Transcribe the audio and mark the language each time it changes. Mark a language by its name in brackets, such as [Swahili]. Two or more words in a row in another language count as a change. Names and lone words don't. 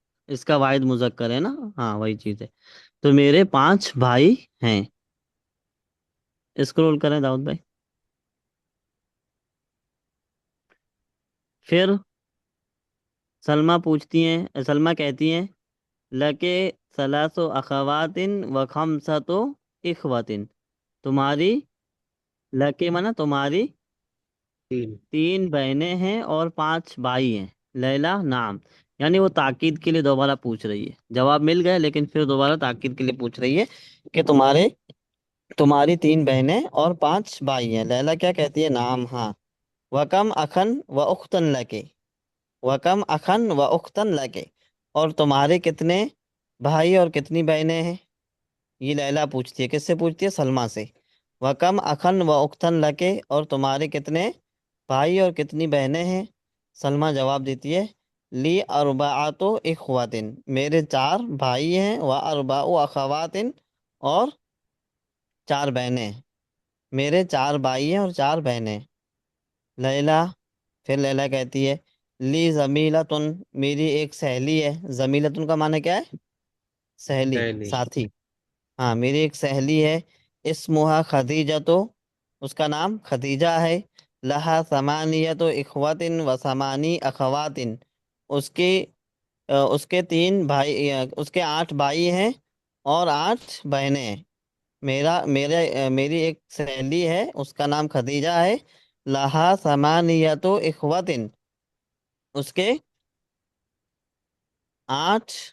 [Hindi] इसका वाहिद मुजक्कर है ना। हाँ, वही चीज है। तो मेरे पांच भाई हैं। स्क्रॉल करें दाऊद भाई। फिर सलमा कहती हैं, [Arabic] لكِ ثلاث أخوات وخمسة إخوة. [Hindi] तुम्हारी, लके माना तुम्हारी, तीन। तीन बहनें हैं और पांच भाई हैं। लैला नाम, यानी वो ताकीद के लिए दोबारा पूछ रही है। जवाब मिल गया लेकिन फिर दोबारा ताकीद के लिए पूछ रही है कि तुम्हारी तीन बहनें और पांच भाई हैं। लैला क्या कहती है, नाम, हाँ। [Arabic] وكم أخا وأختا لكِ. وكم أخا وأختا لكِ, [Hindi] और तुम्हारे कितने भाई और कितनी बहनें हैं। ये लैला पूछती है, किससे पूछती है, सलमा से। [Arabic] وكم أخا وأختا لكِ, [Hindi] और तुम्हारे कितने भाई और कितनी बहनें हैं। सलमा जवाब देती है, [Arabic] لي أربعة إخوة, [Hindi] मेरे चार भाई हैं, [Arabic] وأربع أخوات, [Hindi] और चार बहनें हैं। मेरे चार भाई हैं और चार बहनें हैं। लैला, फिर लैला कहती है, [Arabic] لي زميلة, [Hindi] मेरी एक सहेली है। जमीलतुन का माने क्या है, सहेली, पहली। साथी। हाँ, मेरी एक सहेली है। इस्मुहा खदीजा, तो उसका नाम खदीजा है। [Arabic] لها ثمانية إخوة وثماني أخوات, [Hindi] उसके उसके तीन भाई, उसके आठ भाई हैं और आठ बहनें हैं। मेरी एक सहेली है, उसका नाम खदीजा है। [Arabic] لها ثمانية إخوة, [Hindi] उसके आठ